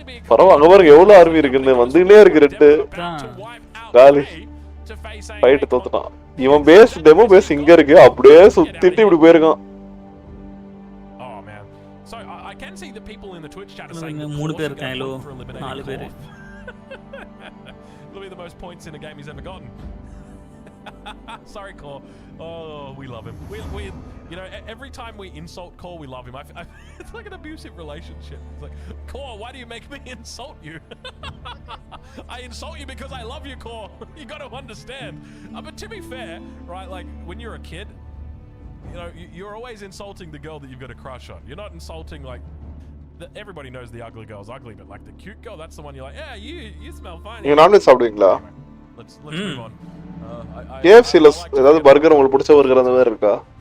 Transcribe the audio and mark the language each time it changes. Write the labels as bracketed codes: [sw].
[ta] பரவ அங்க பாருங்க எவ்வளவு ஆர்மி இருக்குன்னு வந்துனே இருக்கு ரெட்டு. காலி. ஃபைட் தோத்துட்டான். இவன் பேஸ் டெமோ பேஸ் இங்க இருக்கு. அப்படியே சுத்திட்டு இப்படி போயிருக்கான். [en] Oh man. So I can see the people in the Twitch chat are saying [ta] 3 பேர் இருக்காங்களோ 4 பேர். [en] It'll be the most points in a game he's ever gotten. Sorry, Core. Oh, we love him. We you know, every time we insult Core, we love him. It's like an abusive relationship. It's like, Core, why do you make me insult you? I insult you because I love you, Core. You got to understand. But to be fair, right, like when you're a kid, you know, you're always insulting the girl that you've got a crush on. You're not insulting like everybody knows the ugly girl's ugly, but like the cute girl, that's the one you're like, yeah, you smell fine. [ta] நீங்க non veg சாப்பிடுவீங்களா? [en] Let's move on. [ta] KFC ல ஏதாவது burger உங்களுக்கு பிடிச்ச burger அந்த மாதிரி இருக்கா?